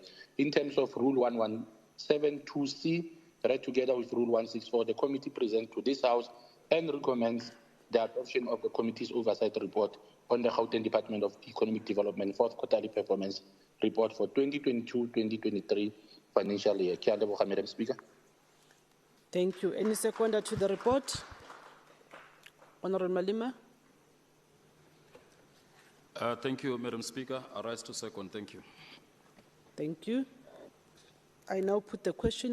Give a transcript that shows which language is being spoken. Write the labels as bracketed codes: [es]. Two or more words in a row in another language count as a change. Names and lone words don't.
[en] In terms of Rule 1172C, read together with Rule 164, the committee presents to this House and recommends the adoption of the Committee's Oversight Report on the Gauteng Department of Economic Development fourth quarterly performance report for 2022-2023 financial year. [tn] Ke a leboga, [en] Madam Speaker. Thank you. Any seconder to the report? Honorable Malema. Thank you, Madam Speaker. I rise to second. Thank you. Thank you. I now put the question.